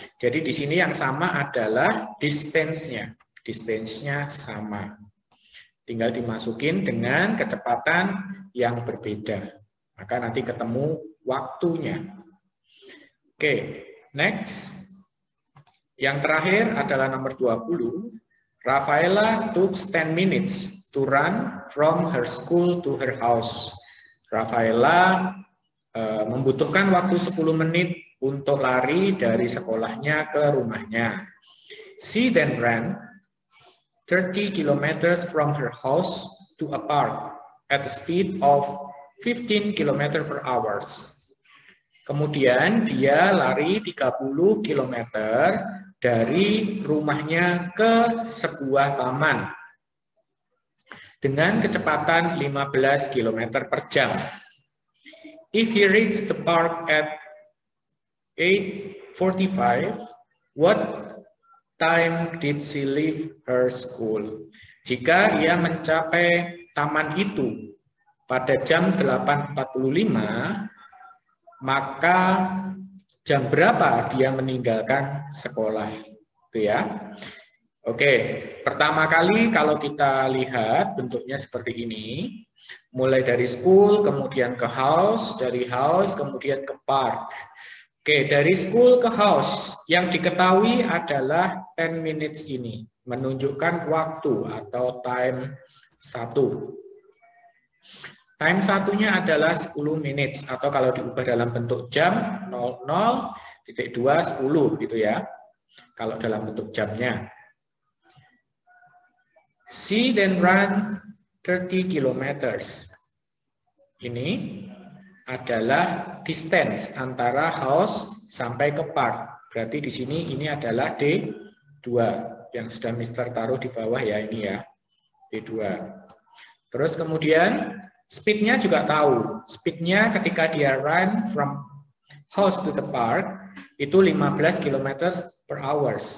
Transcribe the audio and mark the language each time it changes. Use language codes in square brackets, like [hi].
[id] Jadi di sini yang sama adalah distance-nya. Distance-nya sama. Tinggal dimasukin dengan kecepatan yang berbeda. Maka nanti ketemu waktunya. Oke, next. Yang terakhir adalah nomor 20. [en] Rafaela took 10 minutes to run from her school to her house. [id] Rafaela membutuhkan waktu 10 menit untuk lari dari sekolahnya ke rumahnya. [en] She then ran 30 kilometers from her house to a park at the speed of 15 km per hour. [id] Kemudian dia lari 30 km dari rumahnya ke sebuah taman dengan kecepatan 15 km per jam. [en] If he reached the park at 8:45, what time did she leave her school? [id] Jika ia mencapai taman itu pada jam 8.45, maka jam berapa dia meninggalkan sekolah? Itu ya. Oke, pertama kali kalau kita lihat bentuknya seperti ini, mulai dari school, kemudian ke house, dari house, kemudian ke park. Oke, dari school ke house, yang diketahui adalah 10 minutes ini, menunjukkan waktu atau time 1. Time satunya adalah 10 minutes, atau kalau diubah dalam bentuk jam, 00.2 10 gitu ya, kalau dalam bentuk jamnya. [en] She then ran 30 kilometers. [id] Ini adalah distance antara house sampai ke park. Berarti di sini ini adalah D2 yang sudah Mister taruh di bawah ya, ini ya, D2. Terus kemudian speed-nya juga tahu. Speed-nya ketika dia [en] run from house to the park [id] itu [en] 15 km per hour.